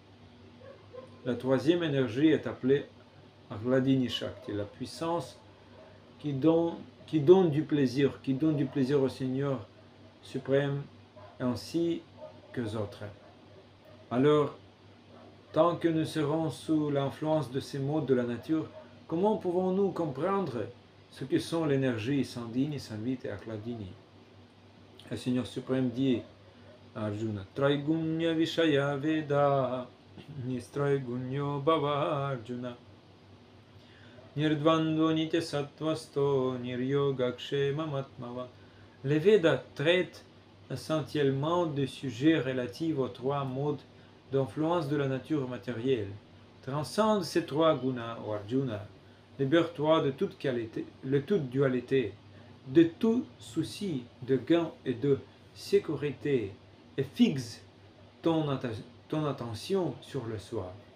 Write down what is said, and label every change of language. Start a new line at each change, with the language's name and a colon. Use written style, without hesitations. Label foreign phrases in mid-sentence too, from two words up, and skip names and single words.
French: La troisième énergie est appelée Ahladini Shakti, la puissance qui donne du plaisir au Seigneur suprême ainsi qu'aux autres. Alors, tant que nous serons sous l'influence de ces modes de la nature, comment pouvons-nous comprendre ce que sont l'énergie Sandhini, Samvit et Ahladini? Le Seigneur suprême dit à Arjuna,
Sanskrit: त्रैगुण्य विषया वेदा निस्त्रैगुण्यो भव अर्जुन निर्द्वन्द्वो नित्य सत्त्वस्तो निर्योगक्षेम मात्मवा.
French: Les Védas traitent essentiellement de sujets relatifs aux 3 modes d'influence de la nature matérielle. Transcende ces 3 gunas, ou Arjuna. Libère-toi de toute qualité, de toute dualité, de tout souci de gain et de sécurité, et fixe ton attention sur le soi.